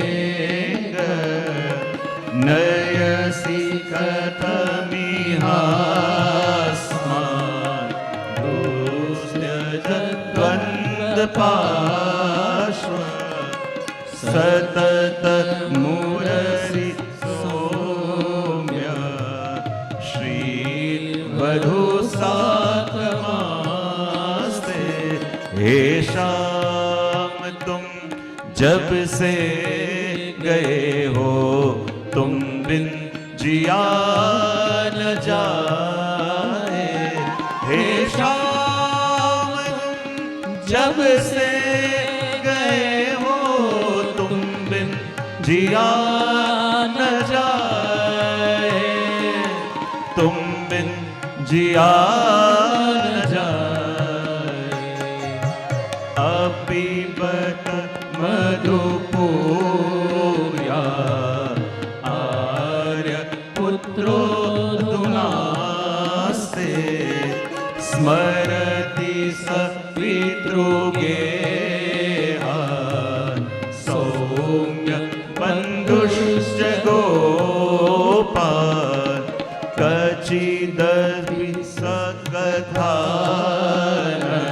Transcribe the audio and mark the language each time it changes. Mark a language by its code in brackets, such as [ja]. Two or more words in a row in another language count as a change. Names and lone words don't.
[sa] नयसि कथमिहास्मान् दोष्यजद्वन्द्वपार्श्व सतत मुररि सौम्य श्रीवधू सातमास्ते. [hi] हे शाम तुम जब से गए हो तुम बिन जिया न जाए. हे शाम तुम जब से गए हो तुम बिन जिया न जाए. तुम बिन जिया न जाए। [sa] अपीबत मधुपूर्या आर्य पुत्रो दुनास्ते स्मरति स पितृगेहा सौम्य बन्धुश्च गोपाल कचिदपि सकथान